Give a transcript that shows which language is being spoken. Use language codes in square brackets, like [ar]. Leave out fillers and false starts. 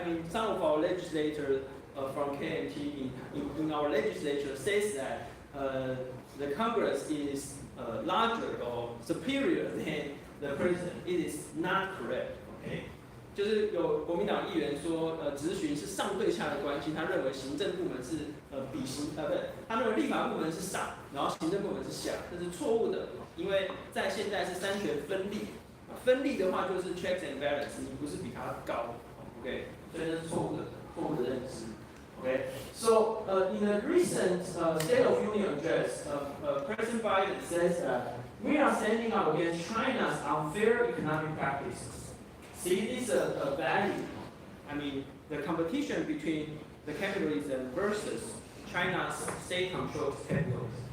[en] some of our legislators from KMT in our legislature says that the Congress is larger or superior than the president. It is not correct. [zh] OK， 就是有国民党议员说，质询是上对下的关系，他认为行政部门是他认为立法部门是上，然后行政部门是下，这是错误的，因为在现在是三权分立，分立的话就是 checks and balance， 你不是比他高 ，OK， 所以这是错误的认知。 [en] Okay, so in a recent State of Union address, President Biden says that we are standing up against China's unfair economic practices. See, this is a value. The competition between the capitalism versus China's state-controlled capitalism.